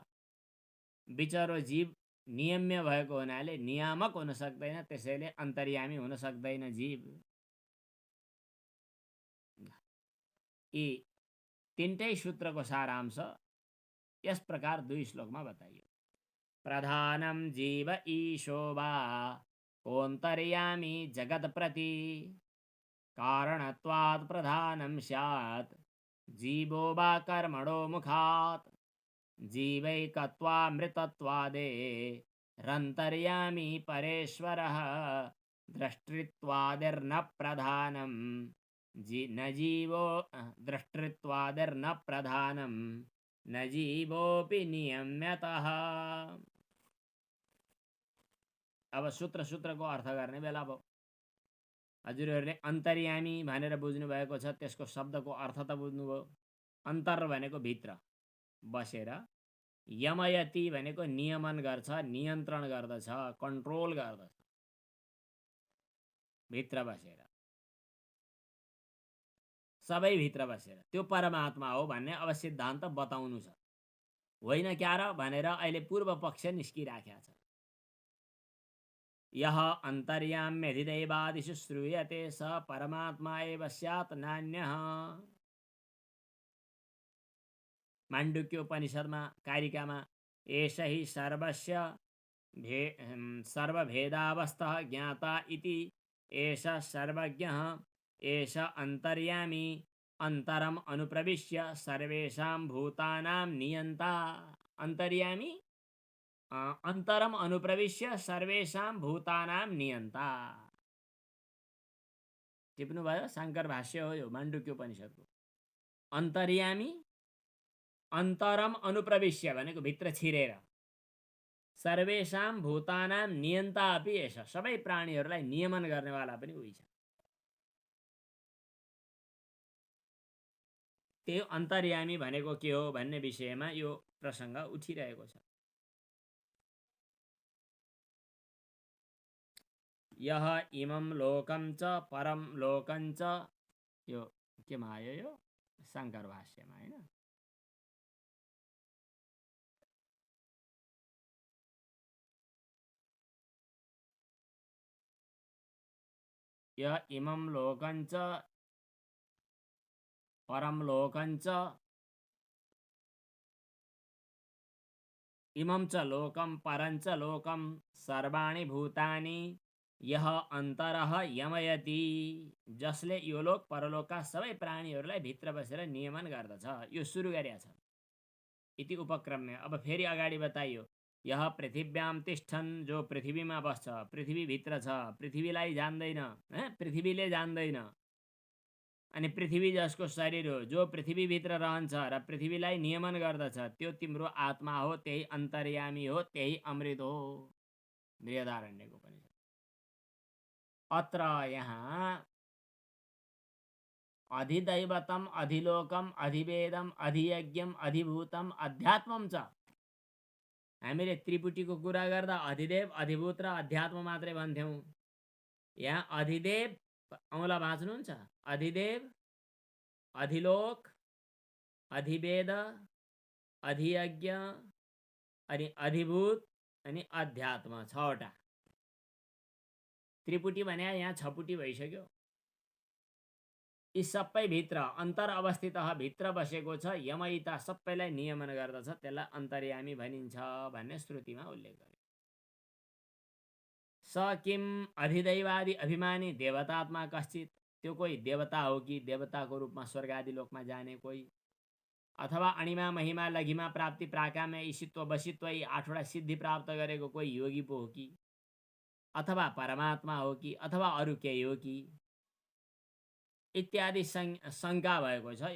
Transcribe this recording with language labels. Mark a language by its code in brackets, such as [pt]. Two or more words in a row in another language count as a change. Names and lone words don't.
[ne] विचारो जीव नियम्य भएको हुनाले नियामक हुन सक्दैन, त्यसैले अन्तर्यामी हुन सक्दैन जीव। यी तीनटै सूत्रको सारांश यस प्रकार 2 श्लोकमा बताइयो। [sa] प्रधानम जीव ईशो वा कोऽन्तर्यामी जगत प्रति कारणत्वात् प्रधानं स्यात् जीवो वा कर्मणो मुखात् जीवैकत्वामृतत्वादेरन्तर्यामी परेश्वरः द्रष्टृत्वादिर्न प्रधानं न जीवो द्रष्टृत्वादिर्न प्रधानं न जीवोऽपि नियम्यतः। [ne] अब सूत्र सूत्रको अर्थ गर्ने बेला भयो। हजुरहरूले अन्तर्यामी भनेर बुझ्नुभएको छ, त्यसको शब्दको अर्थ त बुझ्नुभयो। अन्तर भनेको भित्र बसेर, यमयति भनेको नियमन गर्छ, नियन्त्रण गर्दछ, कन्ट्रोल गर्दछ, भित्र बसेर, सबै भित्र बसेर त्यो परमात्मा हो भन्ने अब सिद्धान्त बताउनु छ। होइन क्या र भनेर अहिले पूर्व पक्ष निस्किराखेको छ। [sa] यह अन्तर्याम्यधिदैवादिषु श्रूयते स परमात्मा एव स्यात् नान्यः। [ne] माण्डुक्योपनिषदमा कारिकामा [sa] एष हि सर्वस्य सर्वभेदावस्थः ज्ञाता इति एष सर्वज्ञः एष अन्तर्यामी अन्तरम अनुप्रविश्य सर्वेषां भूतानां नियन्ता। अन्तर्यामी अन्तरम अनुप्रविश्य सर्वेषां भूतानां नियन्ता। [ne] टिप्नु भयो, शङ्कर भाष्य हो यो माण्डुक्योपनिषदको। [sa] अन्तर्यामी अन्तरम अनुप्रविश्य [ne] भनेको भित्र छिरेर, [sa] सर्वेषां भूतानां नियन्ता अपि एष, [ne] सबै प्राणीहरूलाई नियमन गर्नेवाला पनि उही छ। त्यो अन्तर्यामी भनेको के हो भन्ने विषयमा यो प्रसङ्ग उठिरहेको छ। [sa] यह इमं लोकं च परम लोकं च, [ne] यो केमा आयो, यो शङ्कर भाष्यमा हैन। [sa] यह इमं लोकं च परम लोकं च, इमं च लोकं परं च लोकं सर्वाणि भूतानि यह अन्तरः यमयति। [ne] जसले यो लोक परलोकका सबै प्राणीहरूलाई भित्र बसेर नियमन गर्दछ, यो सुरु गरेको छ [sa] इति उपक्रम। [ne] अब फेरि अगाडि बताइयो, [sa] यह पृथिव्याम तिष्ठन्, [ne] जो पृथ्वीमा बस्छ, पृथ्वी भित्र छ, पृथ्वीलाई जान्दैन, पृथ्वीले जान्दैन। अनि पृथ्वी जसको शरीर हो, जो पृथ्वी भित्र रहन्छ र पृथ्वीलाई नियमन गर्दछ, त्यो तिम्रो आत्मा हो, त्यही अन्तर्यामी हो, त्यही अमृत हो। बृहदारण्यको उपनिषद। अत्र यहाँ [sa] अधिदैवतम अधिलोकम अधिवेदम अधियज्ञम अधिभूतम अध्यात्मम [ne] छ। हामीले त्रिपुटीको कुरा गर्दा अधिदेव अधिभूत र अध्यात्म मात्रै भन्थ्यौँ। यहाँ अधिदेव औँला भाँच्नुहुन्छ, अधिदेव अधिलोक अधिवेद अधियज्ञ अनि अधिभूत अनि अध्यात्म, 6 वटा। त्रिपुटी भने यहाँ 6 पुटी भइसक्यो। यी सबै भित्र अन्तर अवस्थित भित्र बसेको छ, यमयिता सबैलाई नियमन गर्दछ, त्यसलाई अन्तर्यामी भनिन्छ भन्ने श्रुतिमा उल्लेख गर्यो। [sa] स किम अधिदैवादि अभिमानी देवतात्मा कश्चित, [ne] त्यो कोही देवता हो कि देवताको रूपमा स्वर्ग आदि लोकमा जाने कोही, अथवा अणिमा महिमा लघिमा प्राप्ति प्राकाम्य ईशित्व वशित्व यी 8 वटा सिद्धि प्राप्त गरेको कोही योगी पो हो कि, अथवा परमात्मा हो कि, अथवा अरू केही हो कि, इत्यादि शङ्का भएको छ।